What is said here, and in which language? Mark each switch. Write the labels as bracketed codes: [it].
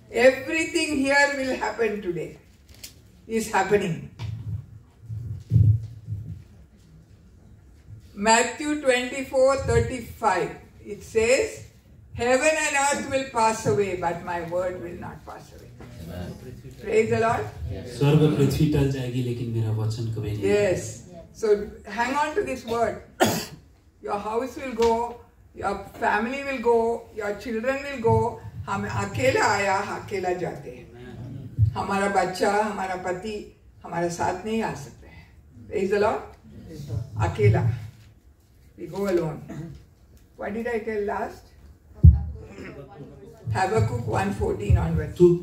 [en] Everything here will happen today. Is happening. Matthew 24:35. It says, heaven and earth will pass away, but my word will not pass away. Amen. Praise the Lord. [hi] स्वर्ग पृथ्वी टल जाएगी, लेकिन मेरा वचन कभी नहीं। [en] Yes. So hang on to this word. Your house will go, your family will go, your children will go. [hi] हम अकेला आया, अकेला जाते हैं। हमारा बच्चा, हमारा पति हमारे साथ नहीं आ सकते हैं। [en] Praise the Lord. [hi] अकेला. [en] We go alone. What did I tell last? Habakkuk 1:14 onwards.